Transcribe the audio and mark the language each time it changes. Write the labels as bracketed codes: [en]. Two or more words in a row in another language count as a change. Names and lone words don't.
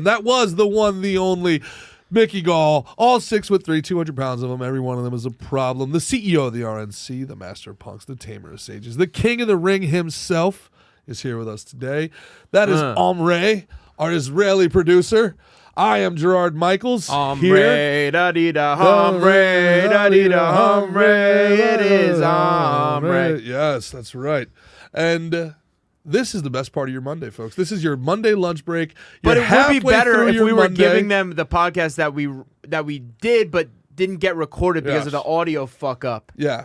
[en] That was the one, the only Mickey Gall. All 6'3", 200 pounds of them. Every one of them is a problem. The CEO of the RNC, the master of punks, the tamer of sages, the king of the ring himself is here with us today. That is Omre, our Israeli producer. I am Gerard Michaels. Hombre, da-dee-da, hombre, da-dee-da, hombre, it is hombre. Yes, that's right. And this is the best part of your Monday, folks. This is your Monday lunch break. But You're it would be halfway better through if your we were Monday. giving them the podcast that we did but didn't get recorded because of the Yes. audio fuck up. Yeah.